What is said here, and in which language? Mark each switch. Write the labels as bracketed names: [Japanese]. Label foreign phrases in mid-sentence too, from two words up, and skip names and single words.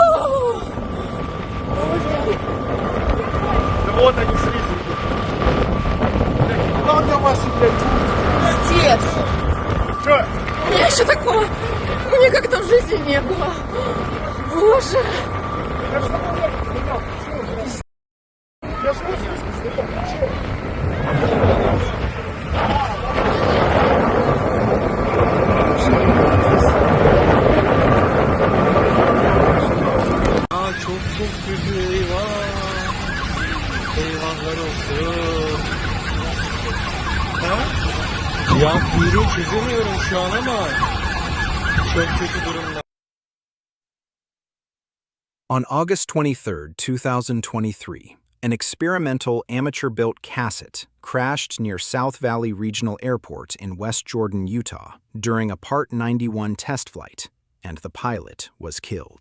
[Russian] Да вот они слизли. Куда для вас, блядь? Отец! Что? У меня еще такого никогда в жизни не было. Боже! Я же [Turkish] çok kötü, eyvah. Eyvahlar olsun. Ha? Ya kuyruğu çözemiyorum şu an ama çok kötü durumda. [English] On August 23, 2023, an experimental amateur-built Casset crashed near South Valley Regional Airport in West Jordan, Utah, during a Part 91 test flight, and the pilot was killed.